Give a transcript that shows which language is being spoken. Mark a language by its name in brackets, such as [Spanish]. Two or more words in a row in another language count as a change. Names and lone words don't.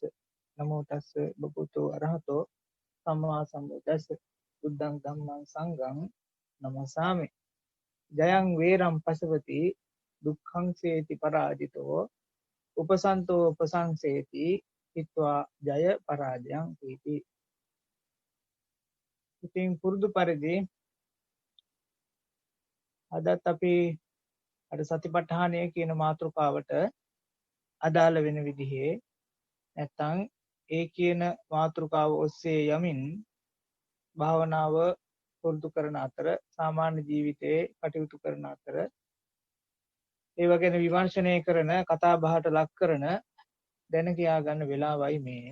[Pali] නමෝ තස්ස භගවතෝ අරහතෝ සම්මා සම්බුද්දස්ස. බුද්ධං ධම්මං සංඝං නමස්සාමි. ජයං වේරම් පසවති දුක්ඛං සේති පරාජිතෝ උපසන්තෝ උපසංසේති හිත්වා ජය පරාජයං තීති. [Sinhala] ඉතින් පුරුදු පරිදි අදත් අපි අර සතිපට්ඨානය කියන මාතෘකාවට අදාළ වෙන විදිහේ නැත්තම් ඒ කියන මාතෘකාව ඔස්සේ යමින් භාවනාව පුරුදු කරන අතර සාමාන්‍ය ජීවිතයේ කටයුතු කරන අතර ඒව ගැන විමර්ශනය කරන කතා බහට ලක් කරන දැන කියා ගන්න වෙලාවයි මේ.